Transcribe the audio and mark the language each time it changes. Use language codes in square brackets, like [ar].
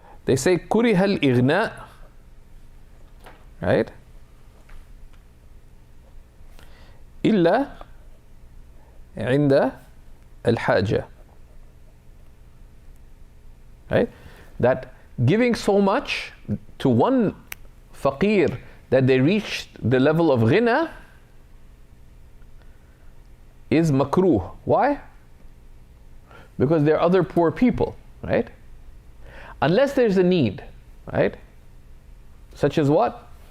[en] They say [ar] كره الإغناء, [en] right? [ar] إلا عند الحاجة, [en] right? That giving so much to one faqir that they reached the level of ghina is makruh. Why? Because there are other poor people, right? Unless there's a need, right? Such as what?